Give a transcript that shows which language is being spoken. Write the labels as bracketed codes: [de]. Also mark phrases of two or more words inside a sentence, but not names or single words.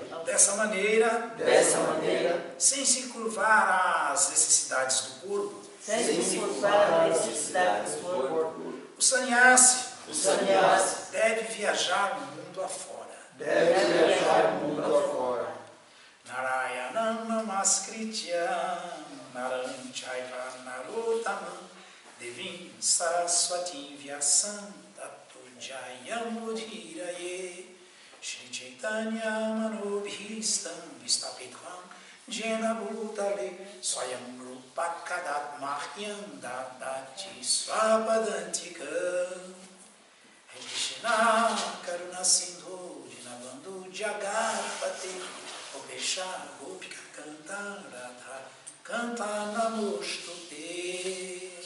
[pt] Dessa maneira, Dessa maneira, sem se curvar às necessidades do corpo, sem se curvar às necessidades do corpo. o sannyasi o sannyasi deve viajar no mundo afora. Deve viajar o mundo afora. [sa] नारायणं नमस्कृत्य नरं चैव नरोत्तमम् देवीं सरस्वतीं व्यासं ततो जयमुधिराये श्री चैतन्य मनोभीष्टं विस्तपिठं जेन भूतले स्वयं रूप कदात्मह्यं ददाति स्वपदान्तिकम् हरे कृष्ण करुणा सिन्धु दीनबन्धु जगर्पते ओपेश गोपिका कान्त राधा कान्त नमोस्तुते.